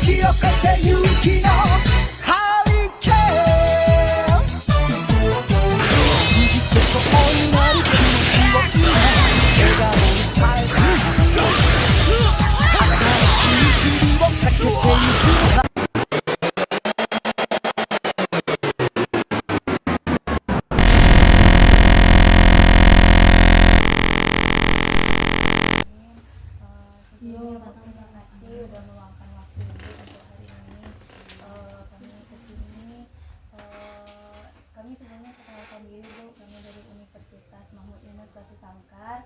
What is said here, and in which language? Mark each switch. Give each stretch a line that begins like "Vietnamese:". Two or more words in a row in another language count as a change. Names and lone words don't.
Japanese: せ勇気のハリケーン握ってそうになる気持ちを今笑顔に変えた新しい日々をかけてゆくさ
Indonesian: Sebelumnya terima kasih udah meluangkan waktu untuk hari ini. Kami kesini, kami sebelumnya perkenalkan diri Bu, kami dari Universitas Mahmud Yunus Batu Sangkar.